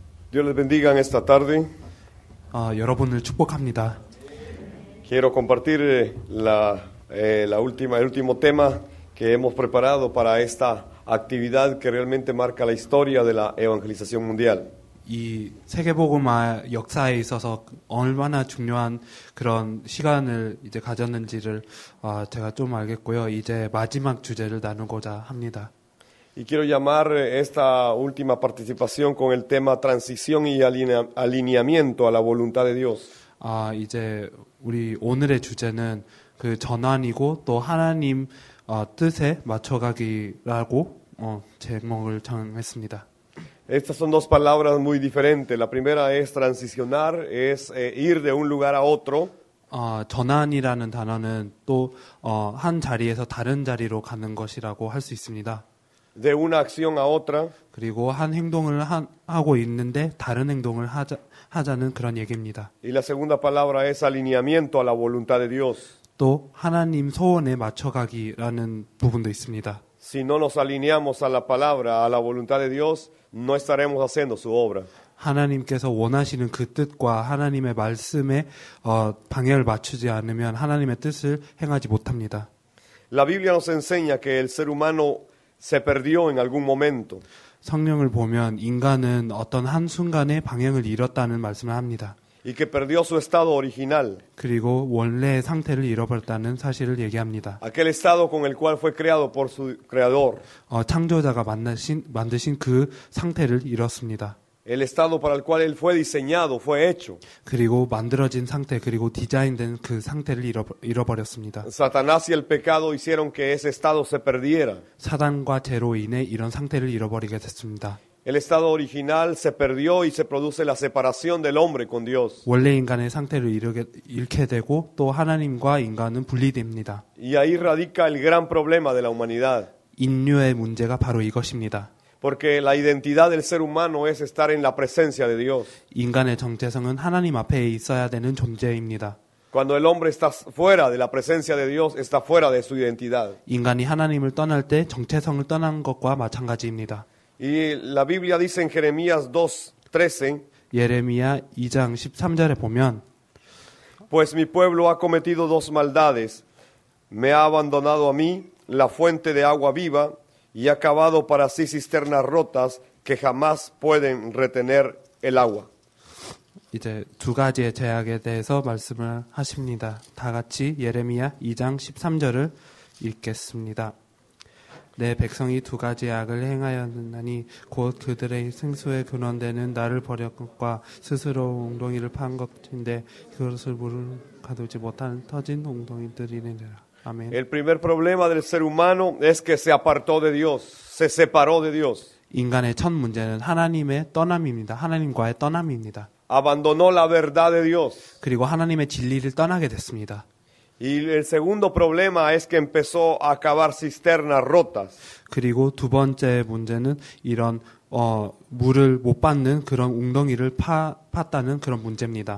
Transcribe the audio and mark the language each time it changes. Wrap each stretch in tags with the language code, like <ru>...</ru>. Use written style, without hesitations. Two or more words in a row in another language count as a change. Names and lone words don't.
<es>Dios les bendiga en esta tarde.</es> <ko>여러분을 축복합니다.</ko> <es>Quiero compartir el último tema que hemos preparado para esta actividad que realmente marca la historia de la evangelización mundial.</es> <ko>이 세계복음화 역사에 있어서 얼마나 중요한 그런 시간을 이제 가졌는지를 제가 좀 알겠고요. 이제 마지막 주제를 나누고자 합니다.</ko> <es>Y quiero llamar esta última participación con el tema transición y alineamiento a la voluntad de Dios.</es> <ko>이제 우리 오늘의 주제는 그 전환이고 또 하나님 뜻에 맞춰가기라고 제목을 정했습니다.</ko> <es>Estas son dos palabras muy diferentes. La primera es transicionar, es ir de un lugar a otro.</es> <ko>전환이라는 단어는 또 한 자리에서 다른 자리로 가는 것이라고 할 수 있습니다.</ko> <es>De una acción a otra.</es> <ko>그리고 한 행동을 하고 있는데 다른 행동을 하자는 그런 얘기입니다.</ko> <es>Y la segunda palabra es alineamiento a la voluntad de Dios.</es> <ko>또 하나님 소원에 맞춰가기라는 부분도 있습니다.</ko> <es>Si no nos alineamos a la palabra, a la voluntad de Dios, no estaremos haciendo su obra.</es> <ko>하나님께서 원하시는 그 뜻과 하나님의 말씀에 방향을 맞추지 않으면 하나님의 뜻을 행하지 못합니다.</ko> <es>La Biblia nos enseña que el ser humano se perdió en algún momento.</es> <ko>성령을 보면 인간은 어떤 한순간에 방향을 잃었다는 말씀을 합니다.</ko> <es>Y que perdió su estado original.</es> <ko>그리고 원래의 상태를 잃어버렸다는 사실을 얘기합니다.</ko> <es>Aquel estado con el cual fue creado por su creador.</es> <ko>창조자가 만드신 그 상태를 잃었습니다.</ko> <es>El estado para el cual él fue diseñado, fue hecho.</es> <ko>그리고 만들어진 상태, 그리고 디자인된 그 상태를 잃어버렸습니다.</ko> <es>Satanás y el pecado hicieron que ese estado se perdiera.</es> <ko>사단과 죄로 인해 이런 상태를 잃어버리게 됐습니다.</ko> <es>El estado original se perdió y se produce la separación del hombre con Dios.</es> <ko>원래 인간의 상태를 잃게 되고 또 하나님과 인간은 분리됩니다.</ko> <es>Y ahí radica el gran problema de la humanidad.</es> <ko>인류의 문제가 바로 이것입니다.</ko> <es>Porque la identidad del ser humano es estar en la presencia de Dios.</es> <ko>인간의 정체성은 하나님 앞에 있어야 되는 존재입니다.</ko> <es>Cuando el hombre está fuera de la presencia de Dios, está fuera de su identidad.</es> <ko>인간이 하나님을 떠날 때 정체성을 떠난 것과 마찬가지입니다.</ko> <es>Y la Biblia dice en Jeremías 2:13,</es> <ko>예레미야 2장 13절에 보면</ko> <es>Pues mi pueblo ha cometido dos maldades, me ha abandonado a mí, la fuente de agua viva, y ha cavado para sí cisternas rotas que jamás pueden retener el agua.</es> <ko>이제 두 가지의 죄악에 대해서 말씀을 하십니다. 다 같이 예레미야 2장 13절을 읽겠습니다. 내 백성이 두 가지 악을 행하였나니 곧 그들의 생수의 근원되는 나를 버렸과 스스로 웅덩이를 판 것인데 그것을 물을 가두지 못한 터진 웅덩이들이니라. 아멘.</ko> <es>El primer problema del ser humano es que se apartó de Dios, se separó de Dios.</es> <ko>인간의 첫 문제는 하나님의 떠남입니다. 하나님과의 떠남입니다.</ko> <es>Abandonó la verdad de Dios.</es> <ko>그리고 하나님의 진리를 떠나게 됐습니다.</ko> <es>Y el segundo problema es que empezó a cavar cisternas rotas.</es> <ko>그리고 두 번째 문제는 이런 물을 못 받는 그런 웅덩이를 팠다는 그런 문제입니다.</ko>